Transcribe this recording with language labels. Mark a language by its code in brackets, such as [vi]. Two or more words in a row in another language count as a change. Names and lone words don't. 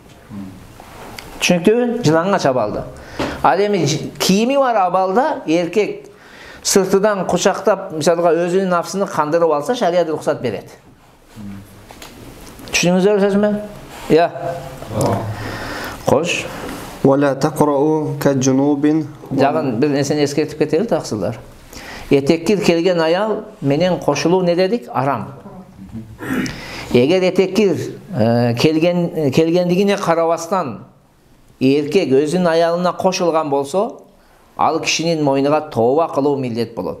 [ky] Түшүнүктүүбү? Жылаңач абалда. Ал эми кийими бар абалда эркек сыртыдан кучактап, мисалга өзүнүн нафсыны кандырып алса, шарият рухсат берет. Түшүндүңүздөрбү сөзүмө? Я. Кош. ولا تقرأوا كجنوب. Жагын бир нерсени эскертип кетели таксылар. Этеккир келген аял менен кошулуу не дедик? Арам. Эгер этеккир келгендигине карабастан эркек өзүнүн аялына кошулган болсо, ал кишинин мойнуга тооба кылуу милдет болот.